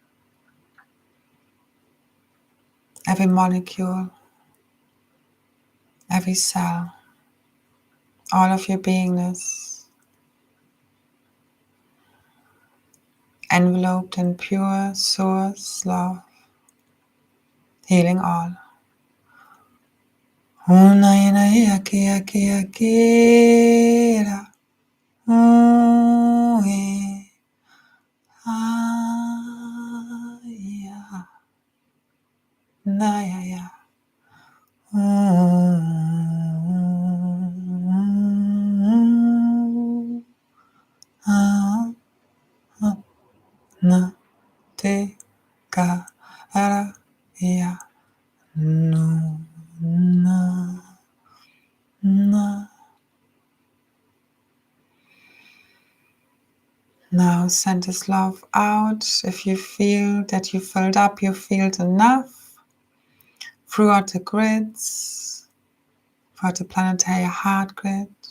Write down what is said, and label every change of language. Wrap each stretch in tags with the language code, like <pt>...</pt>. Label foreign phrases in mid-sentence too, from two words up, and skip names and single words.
<en>Every molecule, every cell, all of your beingness, enveloped in pure source love, healing all. Una ya kia kia kira. Ya. Na ya ya. Na te ka ara ya. No na na. Now send this love out. If you feel that you filled up your field enough, throughout the grids, throughout the planetary heart grid,</en>